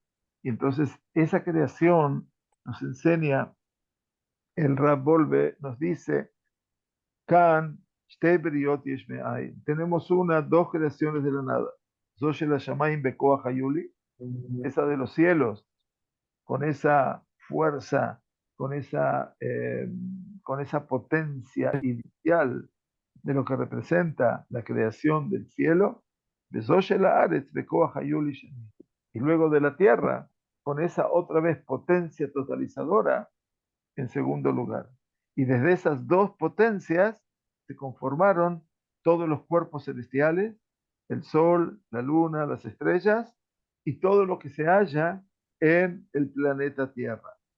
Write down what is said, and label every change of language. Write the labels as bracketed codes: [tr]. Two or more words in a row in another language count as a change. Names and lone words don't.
[es] Y entonces esa creación nos enseña, el Rab Volve nos dice, Kan, tenemos dos creaciones de la nada. [he] זו של השמים בכח היולי, [es] esa de los cielos, con esa fuerza, con esa potencia inicial de lo que representa la creación del cielo. [he] ובזו של הארץ בכח היולי שני. [es] Y luego de la tierra, con esa otra vez potencia totalizadora en segundo lugar. Y desde esas dos potencias se conformaron todos los cuerpos celestiales, el sol, la luna, las estrellas y todo lo que se halla en el planeta Tierra.